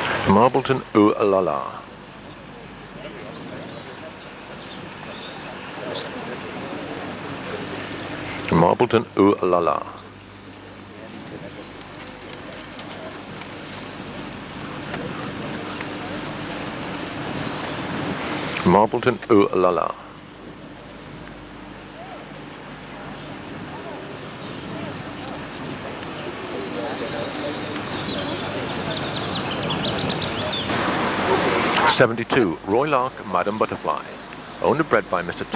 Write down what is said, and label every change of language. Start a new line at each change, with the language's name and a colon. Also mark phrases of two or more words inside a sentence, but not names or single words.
English: Marbleton Ooh La La. Marbleton Ooh La La. Marbleton Ooh La La. '72 Roy Lark Madam Butterfly. Owned and bred by Mr.